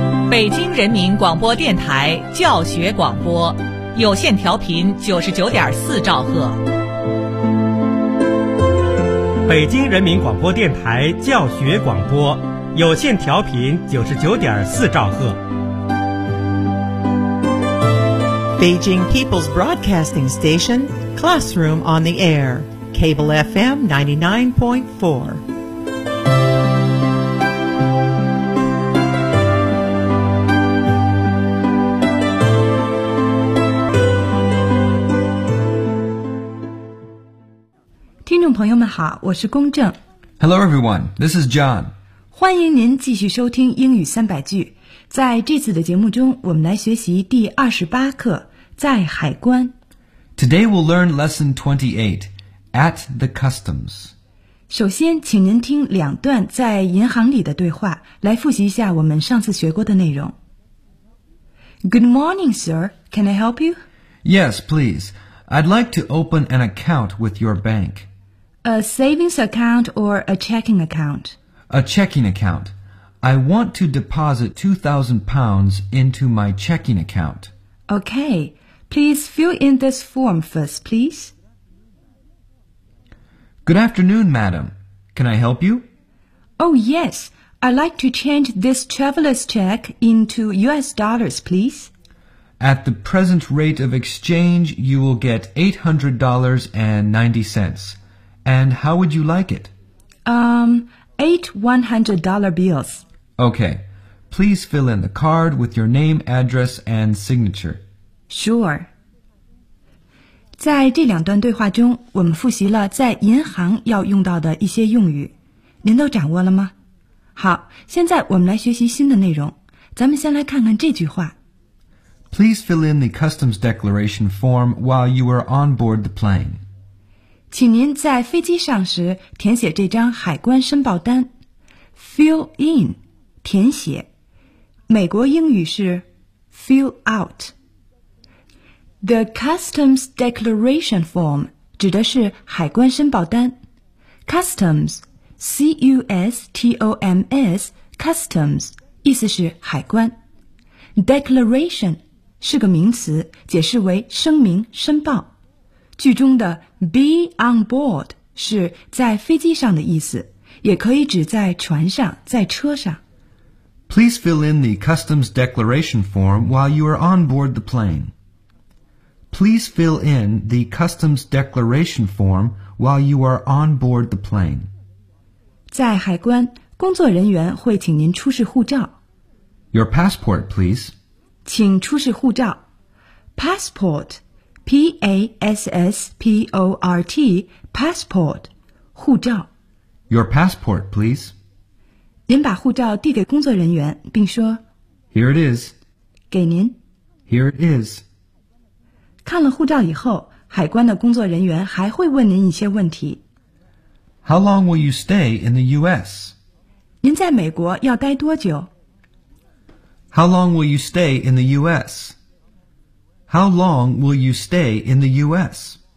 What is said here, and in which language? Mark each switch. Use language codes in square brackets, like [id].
[zh] 北京人民广播电台教学广播，有线调频99.4兆赫。北京人民广播电台教学广播，有线调频99.4兆赫。 [en] Beijing People's Broadcasting Station, Classroom on the Air, Cable FM 99.4. Hello everyone, this is John. [zh] 欢迎您继续收听英语三百句。在这次的节目中，我们来学习第28课，在海关。 [en] Today we'll learn lesson 28, at the customs. [zh] 首先，请您听两段在银行里的对话，来复习一下我们上次学过的内容。 [en] Good morning, sir. Can I help you? Yes, please. I'd like to open an account with your bank. A savings account or a checking account? A checking account. I want to deposit £2,000 into my checking account. Okay. Please fill in this form first, please. Good afternoon, madam. Can I help you? Oh, yes. I'd like to change this traveler's check into US dollars, please. At the present rate of exchange, you will get $800.90. And how would you like it? $8 $100 bills. Okay. Please fill in the card with your name, address, and signature. Sure. [zh] 在这两段对话中，我们复习了在银行要用到的一些用语。您都掌握了吗？好，现在我们来学习新的内容。咱们先来看看这句话。 [en] Please fill in the customs declaration form while you are on board the plane. [zh] 请您在飞机上时填写这张海关申报单。 Fill in, 填写。美国英语是 fill out。 The customs declaration form 指的是海关申报单。 Customs, C-U-S-T-O-M-S, customs, 意思是海关。 Declaration 是个名词，解释为声明、申报。句中的 be on board 是在飞机上的意思，也可以指在船上、在车上。 [en] Please fill in the customs declaration form while you are on board the plane. Please fill in the customs declaration form while you are on board the plane. [zh] 在海关，工作人员会请您出示护照。 [en] Your passport, please. [zh] 请出示护照。Passport. P-A-S-S-P-O-R-T, passport, 护照。 [en] Your passport, please. [zh] 您把护照递给工作人员并说 [en] Here it is. [zh] 给您。 [en] Here it is. [zh] 看了护照以后，海关的工作人员还会问您一些问题。 [en] How long will you stay in the U.S.? [zh] 您在美国要待多久？ [en] How long will you stay in the U.S.? How long will you stay in the U.S.?